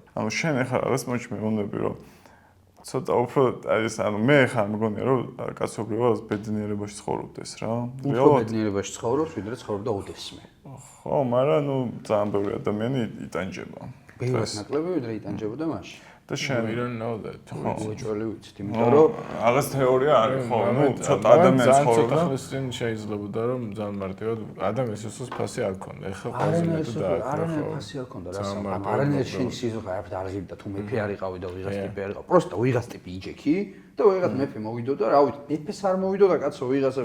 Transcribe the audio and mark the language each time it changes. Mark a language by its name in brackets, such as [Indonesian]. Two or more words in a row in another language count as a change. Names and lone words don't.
[Georgian] ანუ შენ ახლა რაღაც მომენტში მეუბნები რომ ცოტა უფრო ეს ანუ მე ხარ მგონია რომ კაცობრიობას ბედნიერებაში ცხოვრობდეს რა. უფრო ბედნიერებაში ცხოვრობს, ვიდრე ცხოვრობდა ოდესმე. ხო, მაგრამ ნუ ძალიან ბევრი ადამიანი იტანჯება. ბევრად ნაკლები ვიდრე იტანჯებოდა მაშინ. და შენ [English] We don't know that. [Georgian] უეჭველი ვიცით, იმიტომ რომ რაღაც თეორია არის ხო, ნუ ცოტა ადამიანი ცხოვრობს. ცოტა ხნის წინ შეიძლებოდა რომ ძალიან მარტივად ადამიანის სიცოცხლის ფასი არ ქონდა. ეხლა ყველაზე მეტად დააკრა. არანაირი ფასი არ ქონდა რა სამ. არანაირი შენი სიცოცხლე არაფერ არ ღირდა თუ მეფე არ იყავი და ვიღაც ტიპი არ იყავ. პროსტა ვიღაც ტიპი იჯექი და ვიღაც მეფე მოვიდოდა რა ვიცი, მეფეს არ მოვიდოდა კაცო ვიღაცა